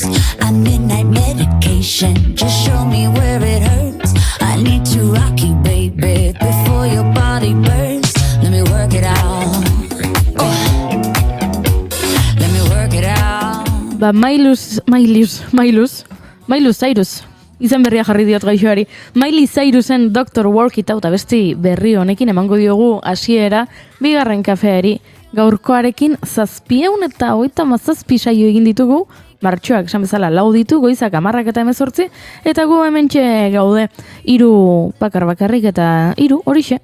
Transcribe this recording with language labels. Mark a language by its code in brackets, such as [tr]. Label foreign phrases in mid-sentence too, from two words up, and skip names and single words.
[en] I need night medication, just show me where it hurts. I need to rock you, baby, before your body bursts. Let me work it out. Let me work it out. [eu] Ba, Miley Cyrus. Izen berria jarri diot gaixoari. Miley Cyrusen Dr. Work It Out abesti berri honekin emango diogu hasiera bigarren kafeari. Gaurkoarekin 737 saio egin ditugu, martxoak esan bezala 4 ditu, goizak 10 eta 18, eta gu hementxe gaude 3 bakarrik eta 3 horixe.